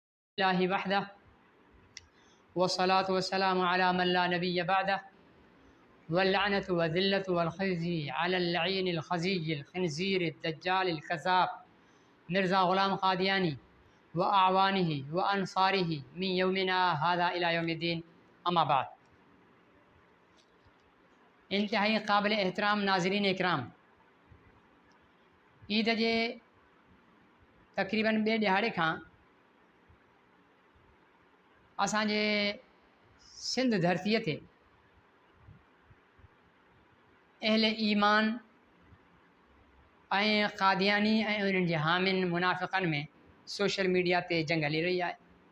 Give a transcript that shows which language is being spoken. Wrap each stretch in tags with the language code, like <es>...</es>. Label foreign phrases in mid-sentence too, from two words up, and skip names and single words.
<ar>لله وحده والصلاة والسلام على من لا نبي بعده واللعنة والذلة والخزي على اللعين الخزي الخنزير الدجال الكذاب ميرزا غلام قادياني وأعوانه وأنصاره من يومنا هذا إلى يوم الدين أما بعد.</ar> <sd>इंतहाई क़ाबिल एहतराम नाज़रीन इकराम, ईद जे तक़रीबन ॿिए ॾिहाड़े खां असांजे सिंध धरतीअ ते अहले ईमान ऐं क़ादियानी ऐं उन्हनि जे हामिन मुनाफ़िक़नि में</sd> <en>social media</en> <sd>ते जंग हली रही आहे।</sd>